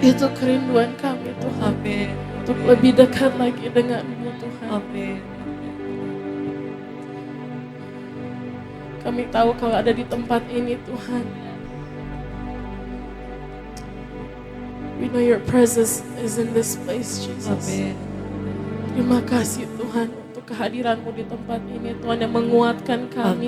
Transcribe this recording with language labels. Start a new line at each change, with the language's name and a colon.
Indonesian: Itu kerinduan kami Tuhan. Amin. Untuk lebih dekat lagi denganmu Tuhan. Amin. Kami tahu Kau ada di tempat ini Tuhan.
English: We know your presence is in this place, Jesus.
Indonesian: Amin. Terima kasih Tuhan untuk kehadiran-Mu di tempat ini Tuhan, yang menguatkan kami